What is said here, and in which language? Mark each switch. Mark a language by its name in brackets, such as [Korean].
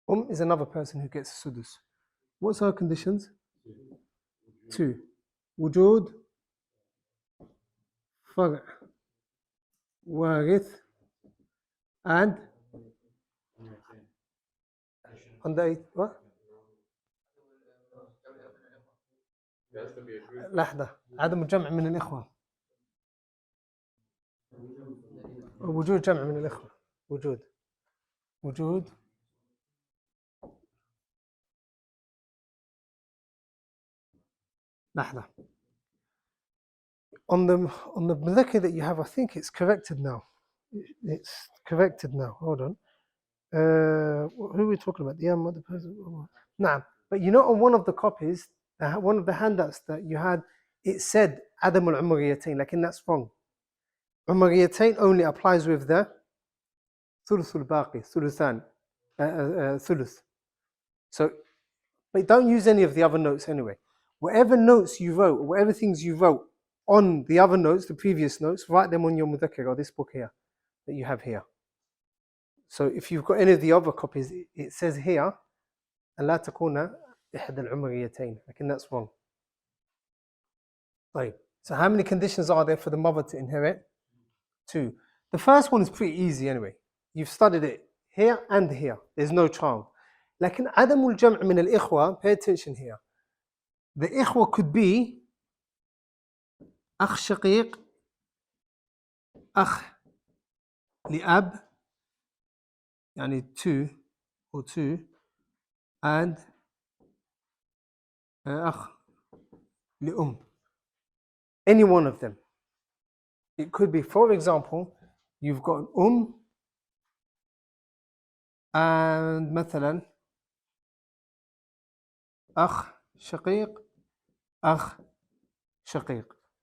[English] Is another person who gets sudus. What's our conditions? 2. [Arabic] Wujud far' warith [English] and what? [Arabic] لحظة عدم الجمع من الإخوة. وجود جمع من الإخوة. وجود لحظة. [English] On the مذكر that you have, I think it's corrected now. It's corrected now. Hold on. Who are we talking about? The other person. Nah. But you know, on one of the copies, one of the handouts that you had, it said عدم العمريتين, like, and that's wrong. [Arabic] عمريتين [English] only applies with the [Arabic] ثلث الباقي, ثلثان, ثلث. [English] So, but don't use any of the other notes anyway. Whatever notes you wrote, whatever things you wrote on the other notes, the previous notes, write them on your mudhakkar, or this book here that you have here. So if you've got any of the other copies, it says here, [Arabic] ألا تكون إحدى العمريتين. [English] Like, that's wrong. Right. So how many conditions are there for the mother to inherit? 2. The first one is pretty easy anyway. You've studied it here and here. There's no child. [Arabic] لكن عدم الجمع من الإخوة, [English] pay attention here. [Arabic] The إخوة [English] could be [Arabic] أخ شقيق, أخ لأب, يعني 2 or 2, and أخ لأم. [English] Any one of them. It could be, for example, you've got an and مثلا أخ شقيق, أخ شقيق.